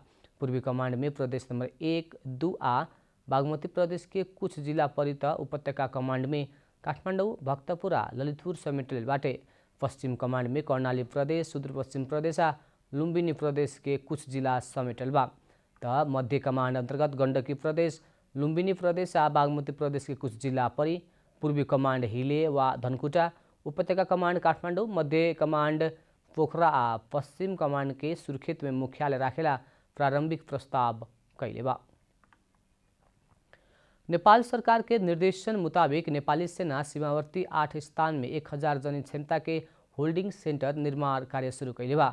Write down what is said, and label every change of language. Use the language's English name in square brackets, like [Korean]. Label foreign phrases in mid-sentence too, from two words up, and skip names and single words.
[Bhojpuri] पूर्वी कमांड में प्रदेश नंबर 1, 2 आ बागमती प्रदेश के कुछ जिला परित उपत्यका कमांड में काठमाडौँ, भक्तपुर आ ललितपुर समेटल बाटे। पश्चिम कमांड में कर्णाली प्रदेश, सुदूरपश्चिम प्रदेश आ लुम्बिनी प्रदेश के कुछ जिला समेटल बा। त मध्य कमांड अंतर्गत गंडकी प्रदेश, लुम्बिनी प्रदेश आ बागमती प्रदेश के कुछ जिला परी। पूर्वी कमांड हिले वा धनकुटा, उपत्यका कमांड काठमाडौँ, मध्य कमांड पोखरा आ पश्चिम कमांड के सुर्खेत में मुख्यालय राखेला प्रारंभिक प्रस्ताव कैले बा। नेपाल सरकार के निर्देशन मुताबिक नेपाली सेना सीमावर्ती 8 स्थान में 1000 जनी क्षमता के होल्डिंग सेंटर निर्माण कार्य शुरू कैले बा।